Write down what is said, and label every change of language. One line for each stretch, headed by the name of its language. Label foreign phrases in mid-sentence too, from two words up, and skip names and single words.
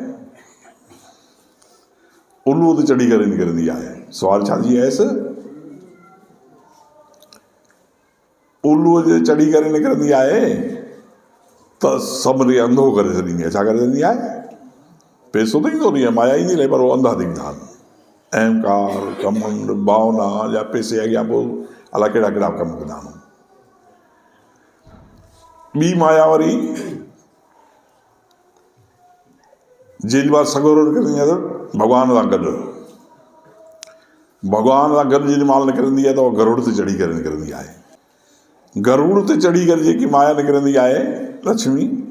Sindhi: उल्लू ते चढ़ी करे निकिरंदी आहे सुवाल छा थी वियसि उल्लूअ ते चढ़ी करे निकिरंदी आहे त सभु रे अंधो करे छॾींदी आहे छा करे छॾींदी आहे पैसो त ईंदो नहीं है माया ईंदी नहीं पर वो अंधा थींदा आहिनि अहंकार घमंड भावना या पैसे अॻियां पोइ अलाए कहिड़ा कहिड़ा कम कंदा आहिनि ॿी माया वरी जेॾी महिल सॻोरो निकिरंदी आहे त भॻवान सां गॾु जेॾी महिल निकिरंदी आहे त उहा गरुड़ ते चढ़ी करे निकिरंदी आहे गरुड़ ते चढ़ी करे जेकी माया निकिरंदी आहे लक्ष्मी